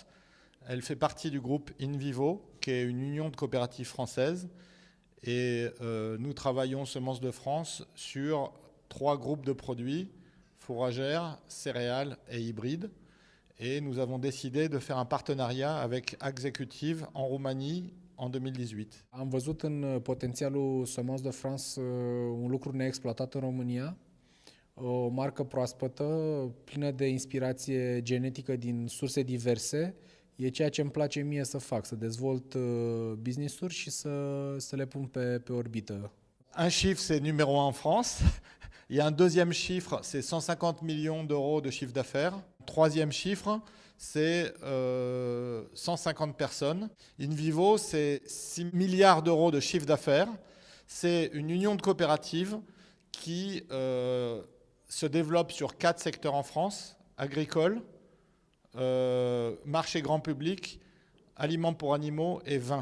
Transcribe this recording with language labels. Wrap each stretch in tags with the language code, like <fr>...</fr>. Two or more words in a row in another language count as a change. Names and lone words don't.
<fr>Elle fait partie du groupe InVivo, qui est une union de coopératives françaises. Et nous travaillons Semences de France sur 3 groupes de produits, fourragères, céréales et hybrides. Et nous avons décidé de faire un partenariat avec Executive en Roumanie en 2018.</fr> <ro>Am văzut în potențialul Semences de France un lucru neexploatat în România, o marcă proaspătă, plină de inspirație genetică din surse diverse. E ceea ce îmi place mie să fac, să dezvolt business-uri și să le pun pe orbită.</ro> <fr>Un chiffre, c'est numéro 1 en France. Il y a un deuxième chiffre, c'est 150 millions d'euros de chiffre d'affaires. Troisième chiffre, c'est 150 personnes. InVivo, c'est 6 milliards d'euros de chiffre d'affaires. C'est une union de coopératives qui se développe sur 4 secteurs en France, agricole, marché grand public, aliments pour animaux et vin.</fr>